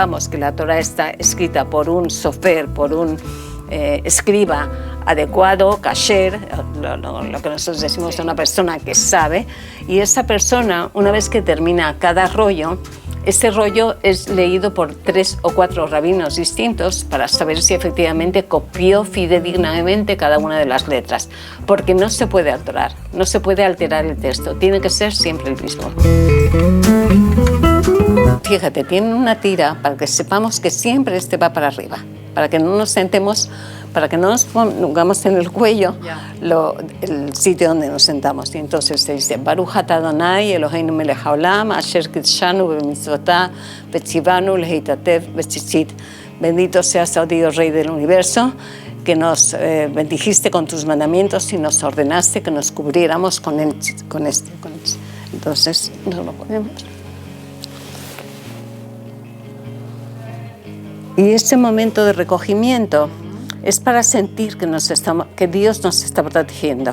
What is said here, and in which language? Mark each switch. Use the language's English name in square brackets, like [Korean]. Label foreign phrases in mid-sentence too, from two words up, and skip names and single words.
[Spanish] que la Torá está escrita por un sofer, por un escriba adecuado, kasher, lo que nosotros decimos, una persona que sabe, y esa persona, una vez que termina cada rollo, este rollo es leído por 3 o 4 rabinos distintos para saber si efectivamente copió fidedignamente cada una de las letras, porque no se puede alterar, no se puede alterar el texto, tiene que ser siempre el mismo. Fíjate, tiene una tira para que sepamos que siempre este va para arriba, para que no nos sentemos, para que no nos pongamos en el cuello el sitio donde nos sentamos. Y entonces se dice, [Hebrew] ברוך אתה אדוני אלוהינו מלך העולם אשר קדשנו במצוותיו וציוונו להתעטף בציצית. [Spanish] Bendito seas, oh Dios, Rey del universo, que nos bendijiste con tus mandamientos y nos ordenaste que nos cubriéramos con este. Entonces, nos lo ponemos. Y este momento de recogimiento es para sentir que Dios nos está protegiendo.